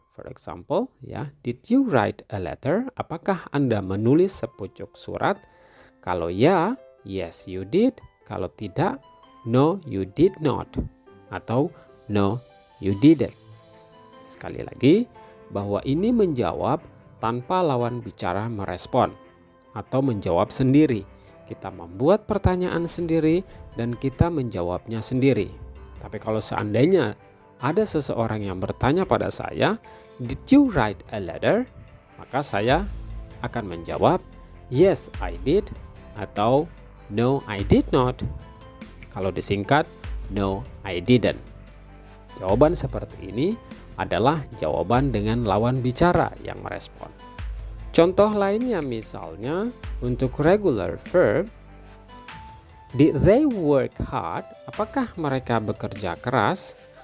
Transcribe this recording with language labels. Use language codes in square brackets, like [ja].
[en] For example, ya, did you write a letter? [id] Apakah Anda menulis sepucuk surat? Kalau ya, [en] yes you did. [id] Kalau tidak, [en] no you did not, [id] atau [en] no you didn't. [id] Sekali lagi, bahwa ini menjawab tanpa lawan bicara merespon atau menjawab sendiri. Kita membuat pertanyaan sendiri dan kita menjawabnya sendiri. Tapi kalau seandainya ada seseorang yang bertanya pada saya, [en] did you write a letter? [id] Maka saya akan menjawab, [en] yes I did, [id] atau [en] no I did not. [id] Kalau disingkat, [en] no I didn't. [id] Jawaban seperti ini adalah jawaban dengan lawan bicara yang merespon. Contoh lainnya misalnya untuk regular verb, [en] did they work hard? [id] Apakah mereka bekerja keras?